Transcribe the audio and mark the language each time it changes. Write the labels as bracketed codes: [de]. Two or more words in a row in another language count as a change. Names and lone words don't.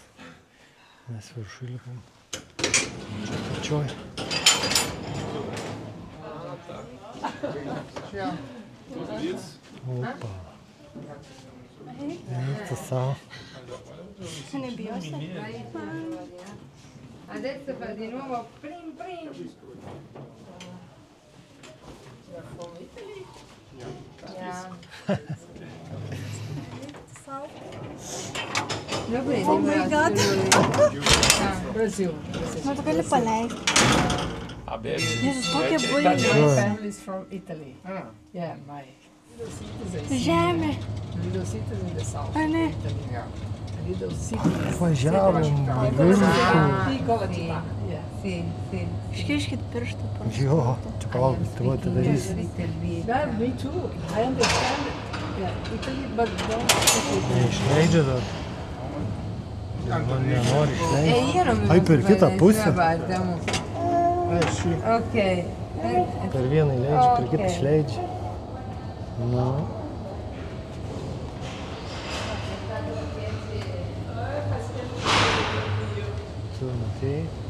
[lt] Mes viršui lipam. Čia apačioj. Opa. Eita sal. Nebijosi? [it] Adesso fa di nuovo prim prim. [en] Oh my God. Brasil. [lt] Nu, tu gali paleisti. Jėzus, tokie bailiai. [en] My family is from Italy. Yeah, my little cities. [lt] Žemė. [en] Little cities in the south. [lt] A ne? [en] Italy. Little cities. [lt] Važiavom. [it] Piccola città. Yeah. Sì, sì. [lt] Iškiškit pirštą. Jo, čia palaukit, tu atidarys. [en] Yeah, me too. I understand. Yeah, Italy, but don't speak Italy. [lt] Neišleidžia dar. Man nenori išleidžia. Ai, per kitą pusę. Ok. Per vieną įleidžia, per kitą išleidžia. Nu. Tu matei.